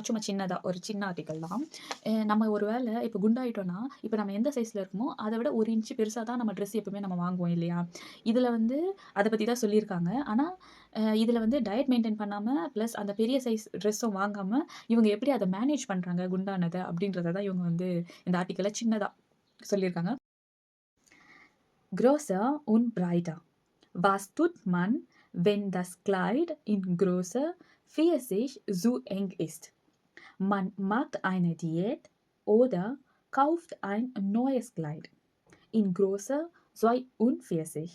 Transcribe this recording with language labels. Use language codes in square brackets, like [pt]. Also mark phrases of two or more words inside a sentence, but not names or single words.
[ta] சும்மா சின்னதாக ஒரு சின்ன ஆர்டிக்கல் தான். நம்ம ஒரு வேளை இப்போ குண்டாயிட்டோன்னா இப்போ நம்ம எந்த சைஸில் இருக்கமோ அதை விட 1 இன்ச்சு பெருசாக தான் நம்ம ட்ரெஸ் எப்பவுமே நம்ம வாங்குவோம் இல்லையா. இதில் வந்து அதை பற்றி தான் சொல்லியிருக்காங்க. ஆனால் இதில் வந்து [en] diet maintain [ta] பண்ணாமல் ப்ளஸ் அந்த பெரிய [en] size dress [ta] வாங்காமல் இவங்க எப்படி அதை மேனேஜ் பண்ணுறாங்க குண்டானதை அப்படின்றத தான் இவங்க வந்து இந்த ஆர்டிக்கலை சின்னதாக சொல்லியிருக்காங்க. [de] Größer und breiter. Was tut man, wenn das Kleid in Größe 40 zu eng ist? Man macht eine Diät oder kauft ein neues Kleid in Größe 42.